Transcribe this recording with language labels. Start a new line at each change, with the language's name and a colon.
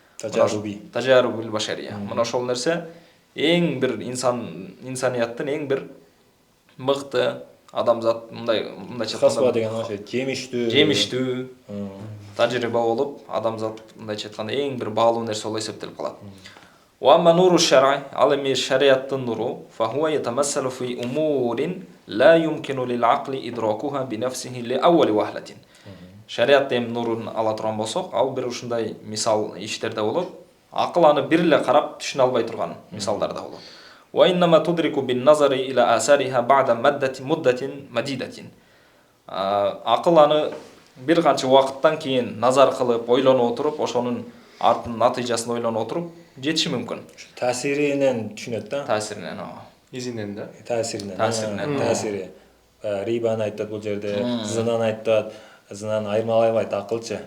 Arabic: Тажариб ал-башария.
Kyrgyz: Мына ошол нерсе эң бир инсанияттын эң бир мыкты адамзат мындай хасба деген ошо жемиштүү тажрыйба болуп, адамзат мындайча айтканда эң бир баалуу нерсе болуп эсептелип калат.
Arabic: وأما نور الشرع على شريعة النور فهو يتمثل في أمور لا يمكن للعقل إدراكها بنفسه لأول وهلة. شريعة النور على
Kyrgyz: турган болсок, ал бир ушундай мисал иштерде болот. Акыл аны бир эле карап түшүнө албай турган мисалдарда болот.
Arabic: وإنما تدرك بالنظر إلى آثارها بعد مدة مديدة.
Kyrgyz: Акыл аны бир канча убакыттан кийин назар кылып, ойлонуп отуруп, ошонун артын натыйжасын ойлонуп отуруп жетиши мүмкүн. Таасиринен түшүнөт да. Таасиринен. Изинен да. Таасиринен. Таасиринен. Рибаны айтат бул жерде, зынаны айтат. Зынаны айырмалай албайт акылчы.